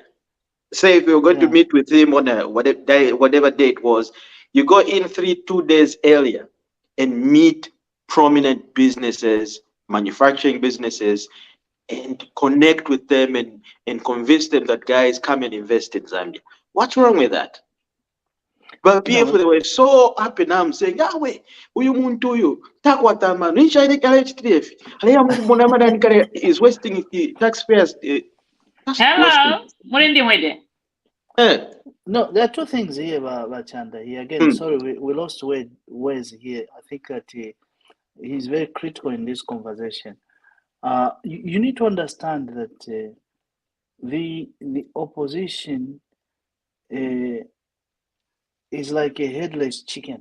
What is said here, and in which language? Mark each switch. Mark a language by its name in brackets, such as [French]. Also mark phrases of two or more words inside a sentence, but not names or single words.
[English] Say if you're going to meet with him on whatever day it was, you go in 2 days earlier and meet prominent businesses, manufacturing businesses, and connect with them and convince them that, guys, come and invest in Zambia. What's wrong with that? But people, No, they were so up and arm saying, "Ah, wait, [Bemba] uyu muntu uyu takwatama nichaile kale HTF. Aleya mwana madani kale [English] is wasting taxpayers. That's wasting." Hello, Mulindi Mwede. Eh. no, there are two things here, Chanda. Here again, sorry, we lost words here. I think that he's very critical in this conversation. You need to understand that the opposition is like a headless chicken.